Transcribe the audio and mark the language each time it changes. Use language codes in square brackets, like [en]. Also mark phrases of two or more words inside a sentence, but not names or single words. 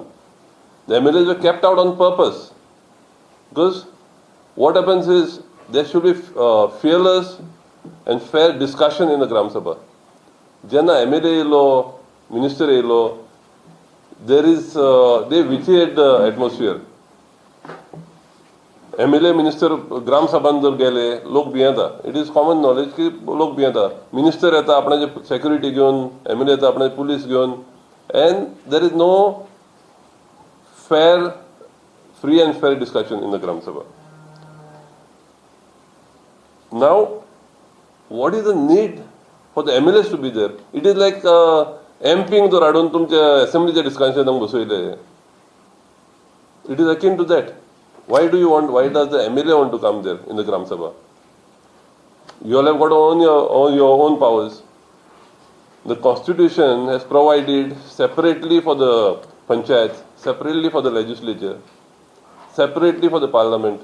[en] The MLAs were kept out on purpose because what happens is there should be fearless and fair discussion in the Gram Sabha. Jenna MLA law, minister law, there is they vitiate the atmosphere. [kok] MLA minister Gram Sabhan जर गेले लोक भियेता. [en] It is common knowledge [kok] की लोक भियेता. Minister येता आपणाचे security घेऊन, MLA येता आपणाचे police घेऊन, [en] and there is no free and fair discussion in the Gram Sabha. Now, what is the need for the MLAs to be there? It is like MPing [kok] जर हाडून तुमच्या assemblyच्या discussionaक बसयले. [en] It is akin to that. Why does the MLA want to come there in the Gram Sabha? You all have got your own powers. The Constitution has provided separately for the panchayat, separately for the legislature, separately for the parliament.